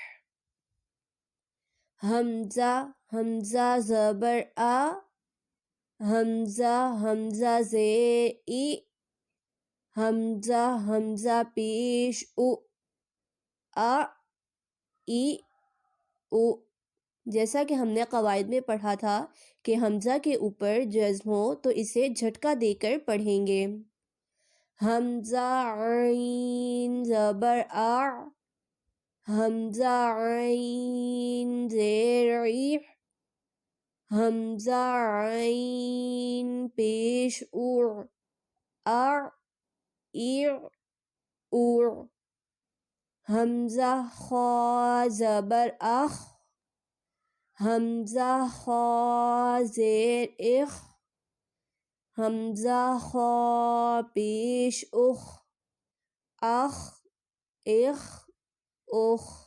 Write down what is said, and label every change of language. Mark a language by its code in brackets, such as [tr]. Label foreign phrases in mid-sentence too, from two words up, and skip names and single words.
[ur] حمزہ حمزہ زبر آ، حمزہ حمزہ زیر ای، حمزہ حمزہ پیش او، آ ای او۔ جیسا کہ ہم نے قواعد میں پڑھا تھا کہ حمزہ کے اوپر جزم ہو تو اسے جھٹکا دے کر پڑھیں گے۔ حمزہ عین زبر آ، حمزہ عین زیر ای، حمزہ عین پیش او، آ ای او۔ حمزہ خا زبر اخ، حمزہ خا زیر اخ، حمزہ خا پیش اخ، اخ اخ اخ۔